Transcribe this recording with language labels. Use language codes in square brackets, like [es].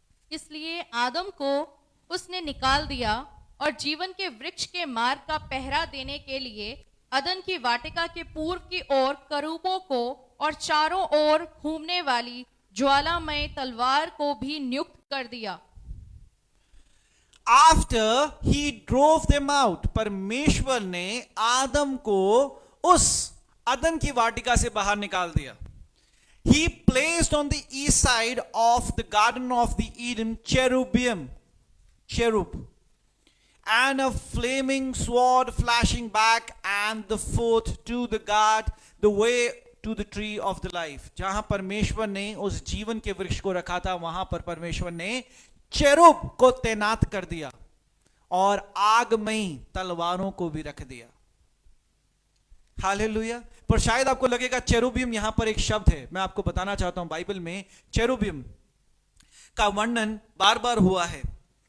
[hi] इसलिए आदम को उसने निकाल दिया और जीवन के वृक्ष के मार्ग का पहरा देने के लिए अदन की वाटिका के पूर्व की ओर करूबों को और चारों ओर घूमने वाली ज्वालामय तलवार को भी नियुक्त कर दिया। [en] after he drove them out, [hi] परमेश्वर ने आदम को उस अदन की वाटिका से बाहर निकाल दिया। [en] He placed on the east side of the garden of the Eden cherubim, cherub, and a flaming sword flashing back, and the fourth to the guard the way to the tree of the life. [hi] जहां परमेश्वर ने उस जीवन के वृक्ष को रखा था, वहां पर परमेश्वर ने चेरुब को तैनात कर दिया और आगमयी तलवारों को भी रख दिया। हालेलुया। पर शायद आपको लगेगा चेरुबियम यहां पर एक शब्द है। मैं आपको बताना चाहता हूं, बाइबल में चेरुबियम का वर्णन बार बार हुआ है।